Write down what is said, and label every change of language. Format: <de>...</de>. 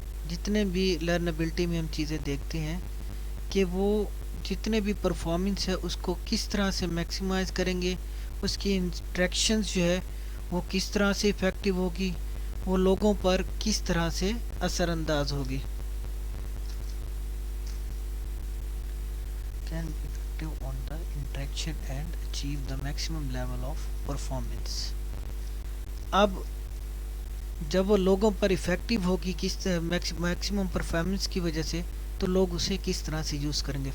<ur>جتنے بھی لرنیبلٹی میں ہم چیزیں دیکھتے ہیں کہ وہ جتنے بھی پرفارمنس ہے اس کو کس طرح سے میکسیمائز کریں گے، اس کی انٹریکشنز جو ہے وہ کس طرح سے افیکٹو ہوگی، وہ لوگوں پر کس طرح سے اثر انداز ہوگی.</ur> <en>Can be effective on the interaction and achieve the maximum level of performance.</en> <ur>اب جب وہ لوگوں پر افیکٹو ہوگی کس میکسیمم پرفارمنس کی وجہ سے، تو لوگ اسے کس طرح سے یوز کریں گے.</ur>